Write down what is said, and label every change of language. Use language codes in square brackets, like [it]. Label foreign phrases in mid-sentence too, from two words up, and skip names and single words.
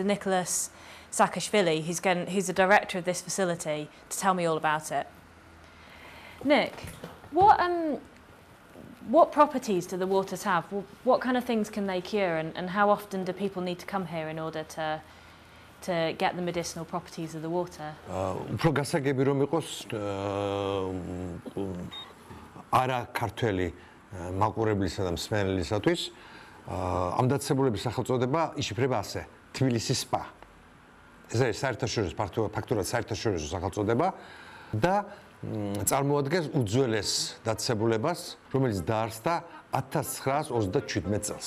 [en] Nicholas Saakashvili, who's the director of this facility, to tell me all about it. Nick, what properties do the waters have? What kind of things can they cure, and how often do people need to come here in order to get the medicinal properties of the water? [ka] უფრო გასაგები რომ იყოს არა ქართველი მაყურებლისა და მსმენელისათვის ამ დაწესებულების სახელწოდება იშიფრება ასე: თბილისი სპა. ეს არის საერთაშორისო ფაქტურად საერთაშორისო სახელწოდება და წარმოადგენს უძველეს დაწესებულებას, რომელიც დაარსდა 1937 წელს.